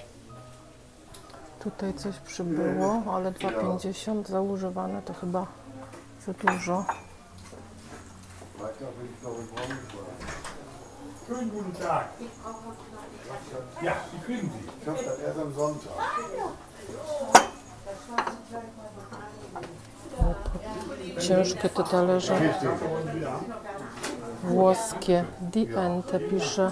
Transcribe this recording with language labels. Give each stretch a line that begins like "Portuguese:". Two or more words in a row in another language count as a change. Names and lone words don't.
Polish: Tutaj coś przybyło, ale 2,50 za używane to chyba za dużo.
German: Schönen guten Tag. Ja, die kriegen Sie. Ich hoffe, das erst am Sonntag.
Polish: Ciężkie te talerze. Włoskie. Diente pisze.